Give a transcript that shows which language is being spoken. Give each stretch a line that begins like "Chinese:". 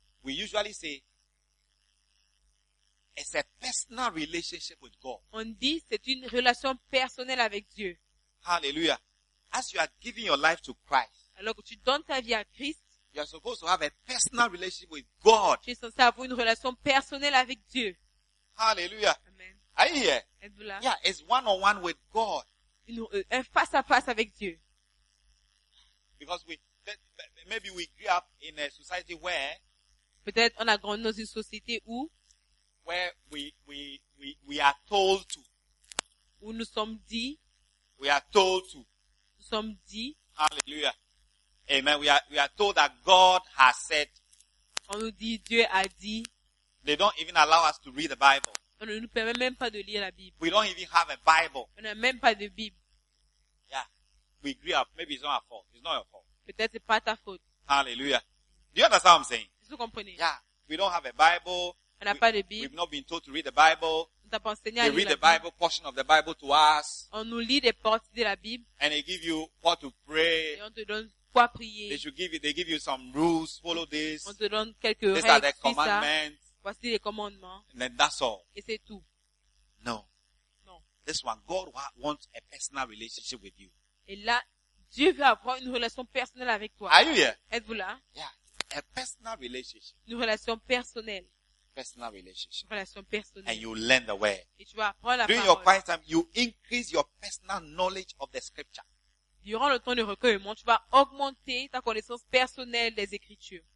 English: we usually say it's a personal relationship with God.
French: On dit c'est une relation personnelle avec Dieu.
English: Hallelujah. As you are giving your life to Christ,
French: alors que tu donnes ta vie à Christ,
English: you are supposed to have a personal relationship with God.
French: Tu es censé avoir une relation personnelle avec Dieu.
English: Hallelujah. Amen. Are you here?
French: Êtes-vous là?
English: Yeah, it's one-on-one with God.
French: Un face à face avec Dieu.
English: Because we maybe we grew up in a society where
French: Peut-être on a grandi dans une société où
English: where we are told to.
French: Où nous sommes dit.
English: We are told to.
French: Nous sommes dit.
English: Hallelujah. Amen. We are told that God has said.
French: On nous dit Dieu a dit.
English: They don't even allow us to read the Bible.
French: On ne nous permet même pas de lire la Bible.
English: We don't even have a Bible.
French: On n'a même pas de Bible.
English: Yeah. We agree up. Maybe it's not our fault. It's not your fault.
French: Peut-être c'est pas ta faute.
English: Hallelujah. Do you understand what I'm saying?
French: Est-ce que vous comprenez?
English: Yeah. We don't have a Bible.
French: On n'a pas de Bible.
English: We've not been told to read the Bible.
French: On t'a pas enseigné à lire la Bible.
English: They read the Bible, portion of the Bible to us.
French: On nous lit des parties de la Bible.
English: And they give you what to pray.
French: Et on te donne quoi prier.
English: They give you some rules. Follow this.
French: On te donne quelques
English: These These are the commandments.
French: Voici les commandements.
English: And then that's all.
French: Et c'est tout.
English: No.
French: Non.
English: This one, God wants a personal relationship with you.
French: Et là, Dieu veut avoir une relation personnelle avec toi.
English: Are you here?
French: Êtes-vous là?
English: Yeah. A personal relationship.
French: Une relation personnelle.
English: Personal relationship.
French: Une relation personnelle.
English: And you learn the word.
French: Et tu vas apprendre la
English: During
French: parole.
English: During your quiet time, you increase your personal knowledge of the scripture.
French: Durant le temps de recueillement, tu vas augmenter ta connaissance personnelle des Écritures.